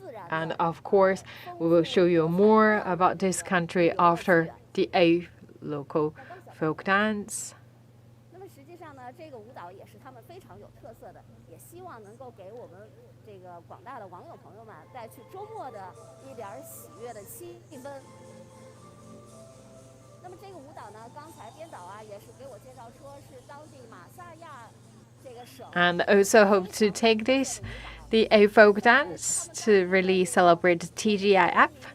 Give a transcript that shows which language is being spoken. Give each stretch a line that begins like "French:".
English: And of course, we will show you more about this country after the 8th local folk dance.
Chinese: 那么实际上呢，这个舞蹈也是他们非常有特色的，也希望能够给我们这个广大的网友朋友们带去周末的一点喜悦的气氛。那么这个舞蹈呢，刚才编导啊也是给我介绍说是当地马萨亚这个省。
English: And also hope to take this, the A folk dance, to really celebrate TGIF.